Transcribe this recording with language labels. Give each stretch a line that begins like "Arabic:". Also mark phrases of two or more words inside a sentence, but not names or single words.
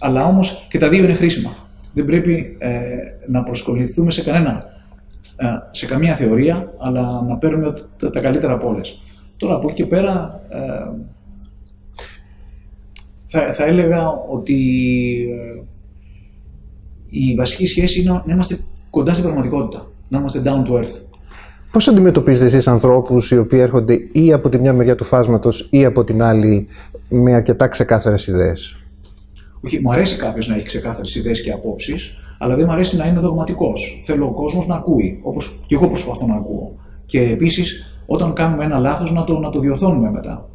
Greek: Αλλά όμως και τα δύο είναι χρήσιμα. Δεν πρέπει να προσκοληθούμε σε καμία θεωρία, αλλά να παίρνουμε τα καλύτερα από όλες. Τώρα από εκεί και πέρα θα έλεγα ότι η βασική σχέση είναι να είμαστε κοντά στην πραγματικότητα, να είμαστε
English: down to earth.
Greek: Πώς αντιμετωπίζετε εσείς ανθρώπους οι οποίοι έρχονται ή από τη μια μεριά του φάσματος ή από την άλλη με αρκετά ξεκάθαρες ιδέες? Όχι, μου αρέσει κάποιος να έχει ξεκάθαρες ιδέες και απόψεις, αλλά δεν μου αρέσει να είναι δογματικός. Θέλω ο κόσμος να ακούει, όπως και εγώ προσπαθώ να ακούω. Και επίσης, όταν κάνουμε ένα λάθος, να το διορθώνουμε μετά.